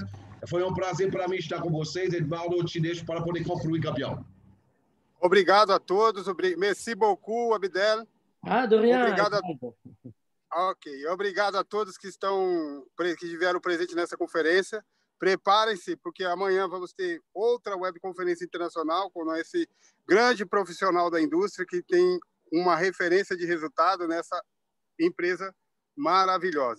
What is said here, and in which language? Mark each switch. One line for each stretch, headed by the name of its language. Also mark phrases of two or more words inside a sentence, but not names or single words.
Portuguese: Foi um prazer para mim estar com vocês. Eduardo, eu te deixo para poder concluir, campeão. Obrigado a todos.
French: Merci beaucoup, Abdel. De rien.
Portuguese: Obrigado a todos que estiveram presentes nessa conferência. Preparem-se, porque amanhã vamos ter outra webconferência internacional com esse grande profissional da indústria que tem uma referência de resultado nessa empresa maravilhosa.